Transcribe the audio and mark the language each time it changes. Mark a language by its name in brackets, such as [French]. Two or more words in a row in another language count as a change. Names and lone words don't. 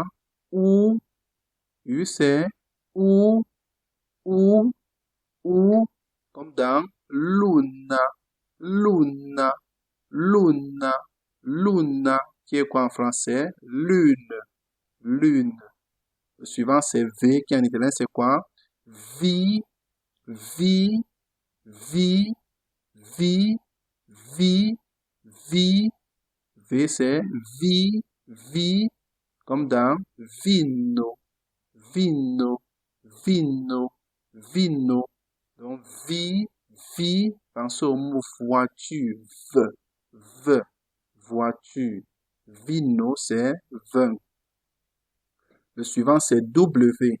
[French] Ou, U c'est ou, ou, ou, comme dans [Italian] luna, luna, luna, luna, [French] qui est quoi en français? Lune, lune. Le suivant, c'est V, qui en italien, c'est quoi? [Italian] Vi, vi, vi, vi, vi, vi. [French] V, c'est [Italian] vi, vi, [French] comme dans [Italian] vino, vino, vino, vino. [French] Donc, [Italian] vi, vi, [French] pensez au mot voiture, v, voiture. Vino, c'est vin. Le suivant, c'est W.